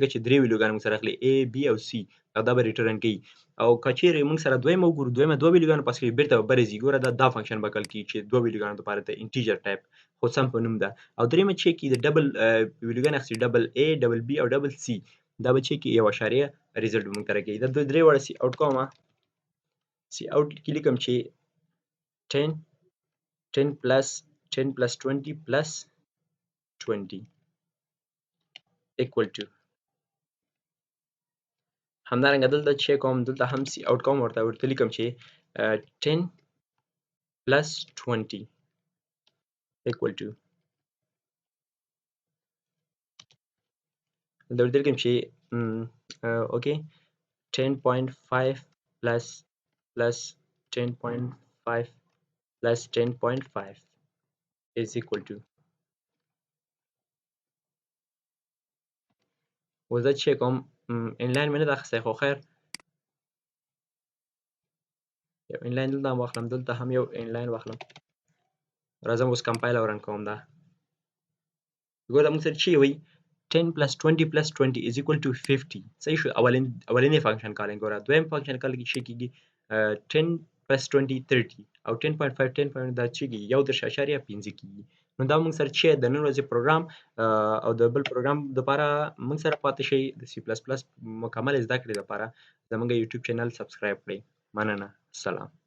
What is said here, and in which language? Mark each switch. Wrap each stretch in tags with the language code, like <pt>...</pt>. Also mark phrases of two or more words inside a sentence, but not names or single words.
<ps>چې درې ویلوګانې موږ سره اخلي A B او C او دا به ریټرن کوي او که چیرې موږ سره دویمه وګورو دویمه دوه ویلوګانو پاس کوي بېرته به بره ځي ګوره دا فنکشن به کال کړي چې دوه ویلوګانو دپاره د انټیجر ټایپ خو سم په نوم ده او دریمه چې کې د ډبل ویلوګان اخلي ډبل A ډبل B او ډبل C دا به چې کې یو اعشاریه ریزلټ به موږ ته راکوي دا درې واړه سی اوټ کومه سی اوټ کې لیکم چې</ps> <en>10 plus 20 plus 20 equal to</en> <ps>همدارنګه دلته چې کوم دلته هم سی اوټ کوم ورته لیکم چې</ps> <en>10 plus 20 equal to</en> <ps>دلته ورته لیکم چې اوکې 10.5 plus</ps> <en>10.5 plus 10.5 is equal to</en> <ps>اوس دا چې کوم انلاین مې نه ده اخیستی خو خیر یو انلاین دلته هم واخلم دلته هم یو انلاین واخلم راځم اوس کمپایل او رن کوم دا ګوره موږ سره چې وایي</ps> <en>10 plus 20 plus 20 is equal to 50</en> <ps>صحیح شو اولنی</ps> <en>function calling</en> <ps>ګوره دویم</ps> <en>function calling</en> <ps>چې کېږي 10 plus 20 30 او 10.5 10 دا چې کېږي یو دېرش اعشاریه پنځه کېږي نو دا موږ سره چې د نن ورځې پروګرام او د بل پروګرام دپاره موږ سره پاتې شئ د سی پلس پلس مکمل زده کړې دپاره زموږ یوټیوب چینل سبسکرایب کړئ مننه سلام</ps>